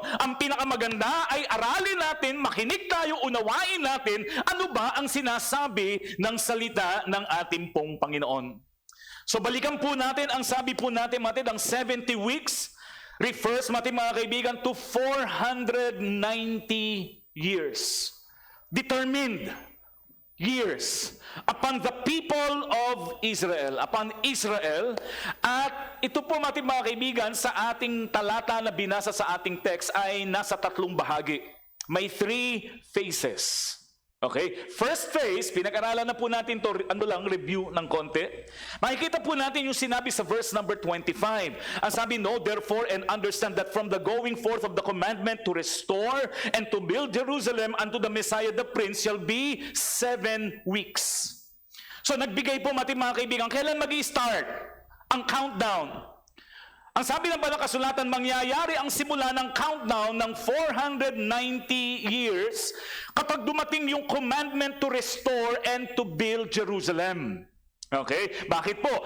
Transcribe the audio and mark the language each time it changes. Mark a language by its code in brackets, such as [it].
[tl] Ang pinakamaganda ay aralin natin, makinig tayo, unawain natin, ano ba ang sinasabi ng salita ng ating pong Panginoon. So balikan po natin, ang sabi po natin, ang 70 weeks refers, mga kaibigan, [en] to 490 years. Determined years upon the people of Israel, upon Israel. [tl] At ito po, mga kaibigan, sa ating talata na binasa sa ating text ay nasa 3 bahagi. May 3 phases. Okay? First phase, pinag-aralan na po natin to, review ng konti. Makikita po natin yung sinabi sa verse number 25. Ang sabi, [en] "Know therefore and understand that from the going forth of the commandment to restore and to build Jerusalem unto the Messiah the Prince shall be 7 weeks." [tl] So nagbigay po, mga kaibigan, kailan mag-i-start ang countdown? Ang sabi ng banal na kasulatan, mangyayari ang simula ng countdown ng 490 years kapag dumating yung [en] commandment to restore and to build Jerusalem. [tl] Okay? Bakit po?